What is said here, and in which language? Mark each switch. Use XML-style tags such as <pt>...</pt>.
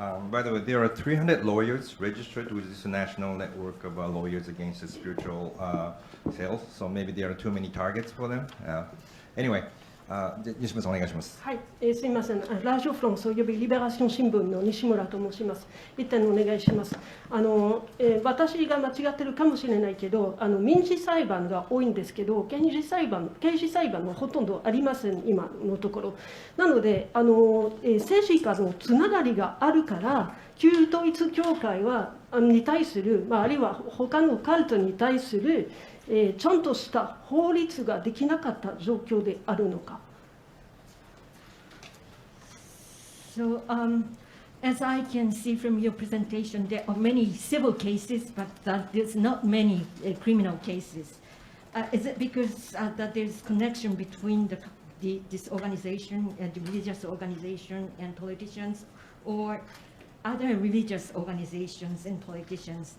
<en>By the way, there are 300 lawyers registered with this national network of lawyers against the spiritual sales. So maybe there are too many targets for them. Anyway,</en> <ja>西村さんお願いします。はい、すみません。ラジオフロンスおよびリベラション新聞の西村と申します。一点お願いします。私が間違ってるかもしれないけど、民事裁判が多いんですけど、刑事裁判はほとんどありません、今のところ。なので、政治家のつながりがあるから、旧統一教会に対する、あるいは他のカルトに対する、ちゃんとした法律ができなかった状況であるのか。</ja> <en>So, as I can see from your presentation, there are many civil cases, but there's not many criminal cases. Is it because that there's connection between this organization, the religious organization, and politicians, or other religious organizations and politicians?</en>